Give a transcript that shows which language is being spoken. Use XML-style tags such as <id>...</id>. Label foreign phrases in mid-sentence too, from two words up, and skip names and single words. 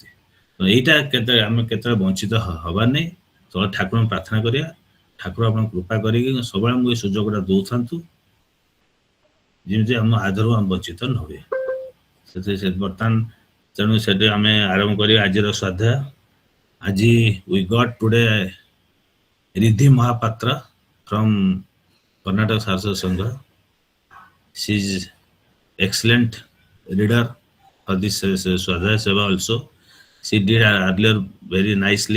<or>ଏଇଟା ଆମେ କେତେବେଳେ ବଞ୍ଚିତ ହବାର ନାହିଁ। ତ ଠାକୁରଙ୍କୁ ପ୍ରାର୍ଥନା କରିବା, ଠାକୁର ଆପଣଙ୍କୁ କୃପା କରିକି ସବୁବେଳେ ଆମକୁ ଏ ସୁଯୋଗଟା ଦଉଥାନ୍ତୁ, ଯେମିତି ଆମ ଆଦରରୁ ଆମେ ବଞ୍ଚିତ ନ ହୁଏ। ସେ ବର୍ତ୍ତମାନ ତେଣୁ ସେଠି ଆମେ ଆରମ୍ଭ କରିବା ଆଜିର ସ୍ୱାଧ୍ୟାୟ।</or> <en>ଆଜି we got today Riddhi Mahapatra from Karnataka Saraswati Sangha. She is excellent reader for this Swadhyaya Seva also. She did earlier very nicely.</en>